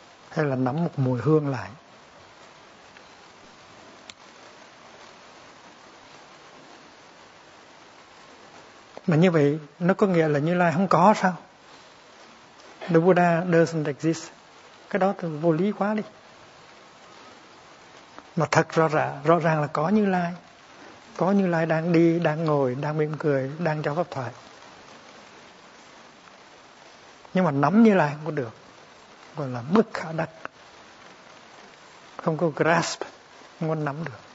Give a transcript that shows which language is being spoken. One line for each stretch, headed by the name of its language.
Vietnamese: Hay là nắm một mùi hương lại. Mà như vậy, nó có nghĩa là Như Lai không có sao?
English: The Buddha doesn't exist.
Vietnamese: Cái đó thì vô lý quá đi. Mà thật rõ ràng là có Như Lai. Có Như Lai đang đi, đang ngồi, đang mỉm cười, đang cho pháp thoại. Nhưng mà nắm Như Lai không có được. Gọi là bức khả đắc. Không có grasp, không có nắm được.